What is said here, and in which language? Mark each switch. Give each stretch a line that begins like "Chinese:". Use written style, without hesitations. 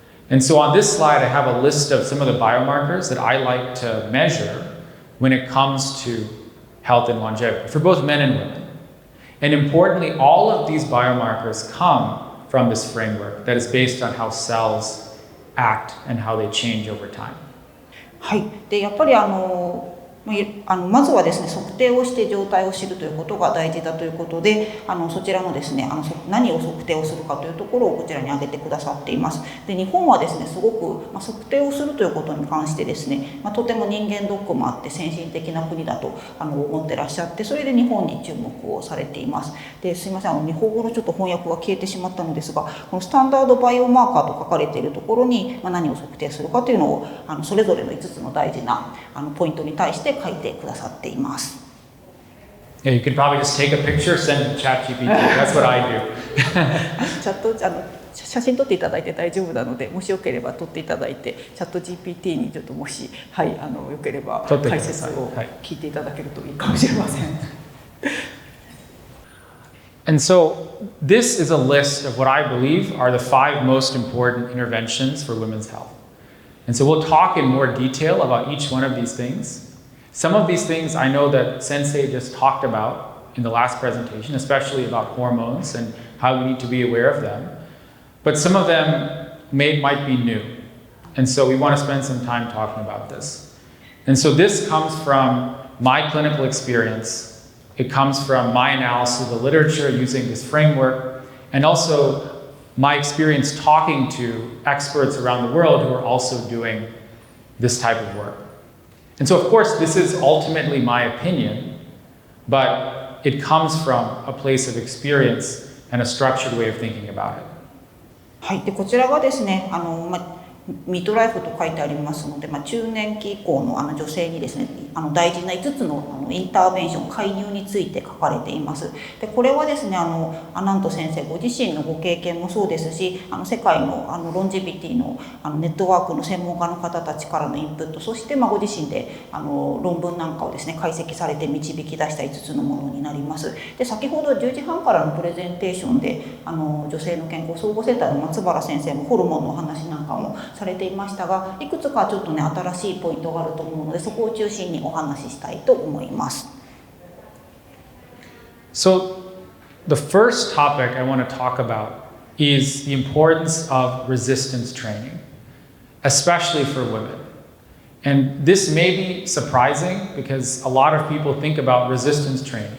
English: And so on this slide, I have a list of some of the biomarkers that I like to measure when it comes to health and longevity for both men and women. And importantly, all of these biomarkers come from this framework that is based on how cells act and how they change over time.
Japanese: はい。でやっぱりまずはですね測定をして状態を知るということが大事だということでそちらのですね何を測定をするかというところをこちらに挙げてくださっています。で日本はですねすごく、測定をするということに関してですね、とても人間ドックもあって先進的な国だと思ってらっしゃって、それで日本に注目をされています。ですいません日本語のちょっと翻訳が消えてしまったのですが、このスタンダードバイオマーカーと書かれているところに、何を測定するかというのをそれぞれの5つの大事なポイントに対して書いてくださっています。
English: Yeah, you could probably just take a picture, send it to ChatGPT. That's what I do.
Japanese: チャット写真撮っていただいて大丈夫なので、もしよければ撮っていただいて、チャット GPT にちょっともし、はい、よければ解説を聞いていただけるといいかもしれません。
English: And so this is a list of what I believe are the 5 most important interventions for women's health. And so we'll talk in more detail about each one of these things. Some of these things I know that Sensei just talked about in the last presentation, especially about hormones and how we need to be aware of them. But some of them might be new. And so we want to spend some time talking about this. And so this comes from my clinical experience. It comes from my analysis of the literature using this framework, and also my experience talking to experts around the world who are also doing this type of work. And so, of course, this is ultimately my opinion, but it comes from a place of experience and a structured way of thinking about it.
Japanese: はい、でこちらがですね、ミッドライフと書いてありますので、中年期以降の女性にですね、大事な5つのインターベンション介入について書かれています。でこれはですね、アナント先生ご自身のご経験もそうですし、世界のロンジビティのネットワークの専門家の方たちからのインプット、そしてご自身で論文なんかをですね解析されて導き出した5つのものになります。で先ほど10時半からのプレゼンテーションで女性の健康総合センターの松原先生もホルモンのお話なんかもされていましたが、いくつかちょっとね新しいポイントがあると思うので、そこを中心にお話ししたいと思います。
English: So the first topic I want to talk about is the importance of resistance training, especially for women. And this may be surprising because a lot of people think about resistance training.